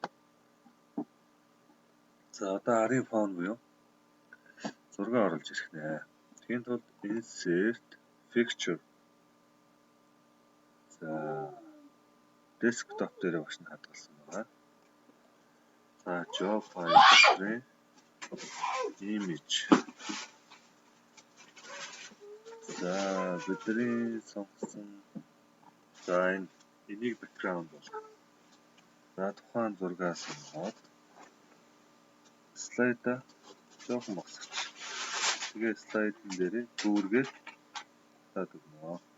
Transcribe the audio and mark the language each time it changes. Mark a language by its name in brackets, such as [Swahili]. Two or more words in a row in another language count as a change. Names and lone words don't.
[Mongolian] За одоо арын фон буюу зураг оруулж ирэх нэ. Тэгэхэд бол [English] insert picture. [Mongolian] За desktop дээр багш нь хадгалсан байна. [English] За job file image. [Mongolian] За бидний сонгосон за энийг background болгох. За тухайн зургаа сонгоод слайдаа жоохон босгоч. Тэгээ слайдын дээр дүүргээд таад өгнө.